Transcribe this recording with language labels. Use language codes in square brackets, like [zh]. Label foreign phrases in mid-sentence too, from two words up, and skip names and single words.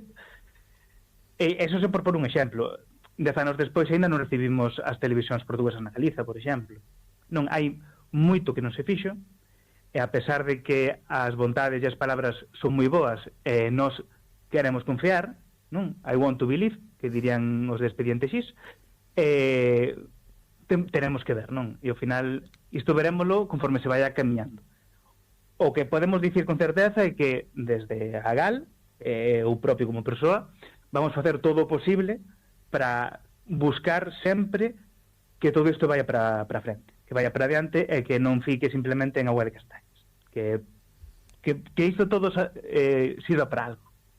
[gl] E eso se por un exemplo. 10 anos despois ainda non recibimos as televisións portuguesas na Galiza, por exemplo. Non, hai moito que non se fixo, e a pesar de que as vontades e as palabras son moi boas, nós queremos confiar, non? [en] I want to believe, [gl] que dirían os de Expediente X, [es] tenemos que ver, [gl] non? E ao final, isto verémolo conforme se vaya camiñando. O que podemos dicir con certeza é que desde a GAL, eu propio como persoa, vamos facer todo o posible para buscar sempre que todo isto vaya para frente, que vaya para adiante e que non fique simplemente en agua de castañas, que isto todo sirva para algo.